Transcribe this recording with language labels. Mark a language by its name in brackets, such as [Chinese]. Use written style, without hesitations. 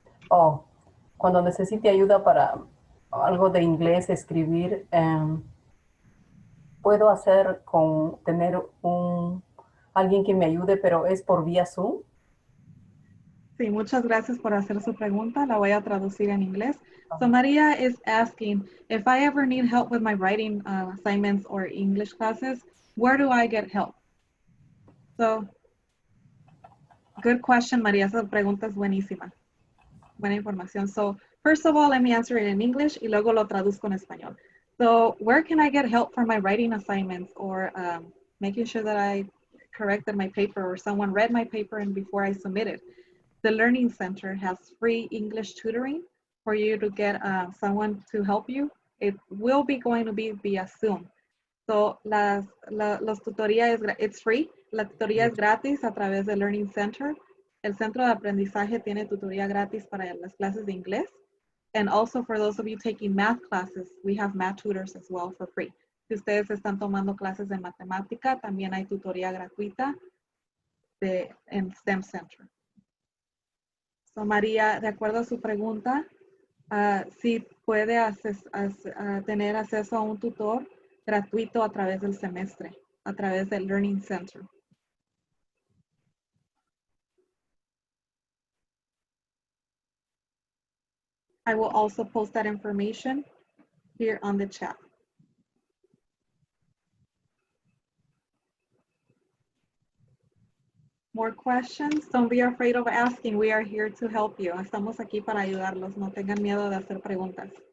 [Spanish] Oh, cuando necesite ayuda para algo de inglés, escribir, puedo hacer tener alguien que me ayude, pero es por vía Zoom. Sí, muchas gracias por hacer su pregunta. La voy a traducir en inglés. [English] So Maria is asking, if I ever need help with my writing assignments or English classes, where do I get help? So, good question, Maria. [Spanish] Esa pregunta es buenísima. Buena información. [English] So, first of all, let me answer it in English [Spanish] y luego lo traduzco en español. [English] So, where can I get help for my writing assignments or making sure that I corrected my paper or someone read my paper and before I submit it? The Learning Center has free English tutoring for you to get someone to help you. It will be going to be via Zoom. [Spanish] So, los tutorías, [English] it's free. [Spanish] La tutoría es gratis a través del Learning Center. El centro de aprendizaje tiene tutoría gratis para las clases de inglés. [English] And also for those of you taking math classes, we have math tutors as well for free. [Spanish] Si ustedes están tomando clases de matemática, también hay tutoría gratuita en STEM Center. So, María, de acuerdo a su pregunta, si puede tener acceso a un tutor gratuito a través del semestre, a través del Learning Center. [English] I will also post that information here on the chat. More questions? Don't be afraid of asking. We are here to help you. [Spanish] Estamos aquí para ayudarlos. No tengan miedo de hacer preguntas.